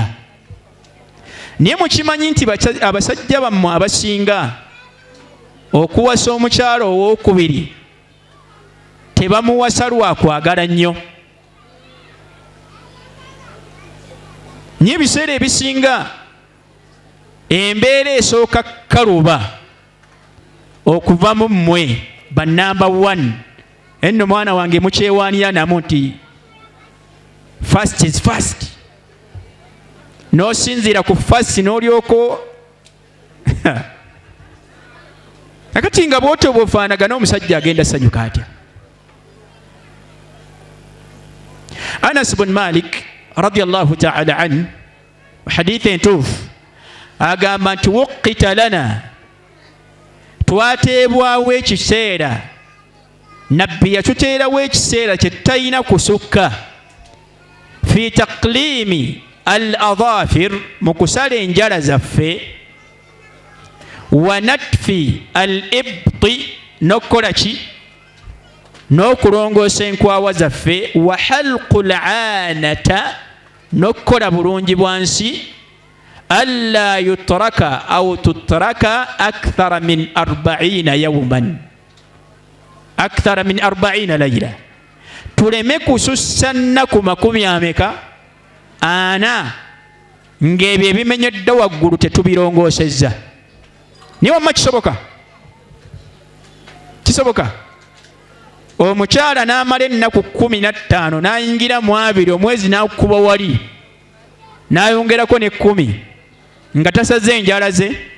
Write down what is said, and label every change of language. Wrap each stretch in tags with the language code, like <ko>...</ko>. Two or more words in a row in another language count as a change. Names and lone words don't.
<lg>Naye mukimanyi nti abasajja bammwe abasinga okuwasa omukyala owookubiri tebamuwasa lwa kwagala nnyo. Naye ebiseera ebisinga embeera esooka kaluba okuva mu mmwe bannamba 1. Enno mwana wange mukyewaanira namu nti</lg> <en>fast is fast.</en> <lg>N'osinziira ku fast n'olyoko akati nga bw'otyo bw'ofaanagana omusajja agenda sanyuka atya? Anas bin Malik</lg> <ar>رضي الله تعالى عنه</ar> <lg>hadithi entuufu agamba nti</lg> <ar>وُقِّتَ لنا,</ar> <lg>twateebwawo ekiseera, nabbi yatuteerawo ekiseera kye tutalina kusukka,</lg> <ar>في تقليم الأظافر,</ar> <lg>mu kusala enjala zaffe,</lg> <ar>ونتف الإبط,</ar> <lg>n'okukola ki?</lg> <ar>N'okulongoosa enkwawa zaffe, وحلق العانة,</ar> <lg>n'okukola bulungi bwansi,</lg> <ar>ألا يترك أو تترك أكثر من 40 يوما، أكثر من 40 ليلة,</ar> <lg>tuleme kusussa nnaku 40 ng'ebyo ebimenyedde waggulu tetubirongoosezza. Naye wamma kisoboka? Kisoboka? Omukyala n'amala ennaku 15 n'ayingira mu 2, omwezi n'akuba wali n'ayongerako ne 10 nga tasaze enjala ze.</lg>